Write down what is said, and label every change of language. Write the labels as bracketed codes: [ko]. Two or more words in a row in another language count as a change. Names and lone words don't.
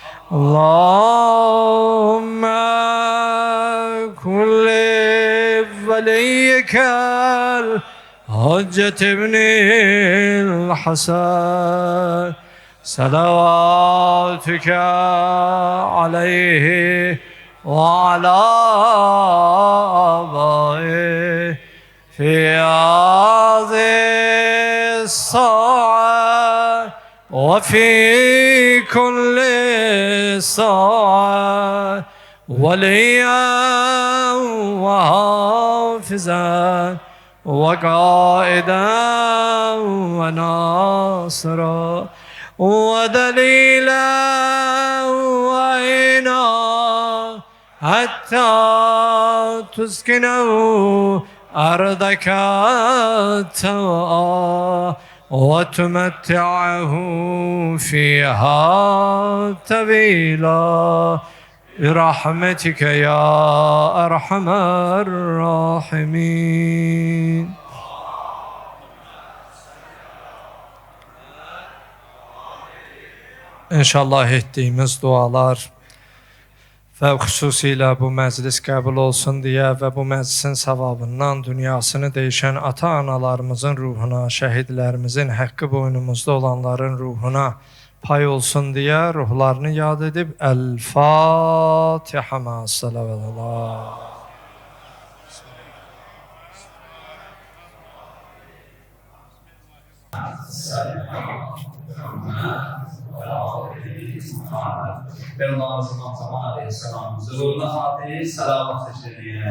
[ar] اللهم كن لوليك الحجة بن الحسن صلواتك عليه وعلى آبائه في هذه الساعة وفي كل ساعة وليا وحافظا وقائدا وناصرا ودليلا وعينا حتى تسكنه أرضك توا وتمتعه فيها طويلا برحمتك يا أرحم الراحمين. [az] İnşallah ettiğimiz dualar ve xüsusilə bu məclis qəbul olsun deyə və bu məclisin savabından dünyasını değişən ata-analarımızın ruhuna, şəhidlərimizin haqqı boynumuzda olanların ruhuna pay olsun diye ruhlarını yad edip [ar] الفاتحة مع الصلوات. [tr] Peygamberimiz Muhammed Aleyhisselam huzuruna Fatih salavat eşliğine.